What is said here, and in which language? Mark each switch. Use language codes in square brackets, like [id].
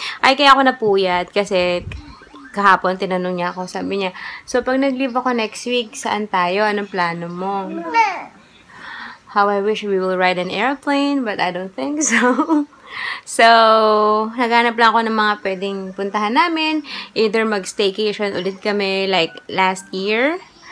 [tl] Ay, kaya ako napuyat kasi kahapon, tinanong niya ako, sabi niya, so, pag nag-leave ako next week, saan tayo? Anong plano mo? [en] How I wish we will ride an airplane, but I don't think so. [tl] So, naghanap lang ako ng mga pwedeng puntahan namin. Either mag-staycation ulit kami, [en] like, last year.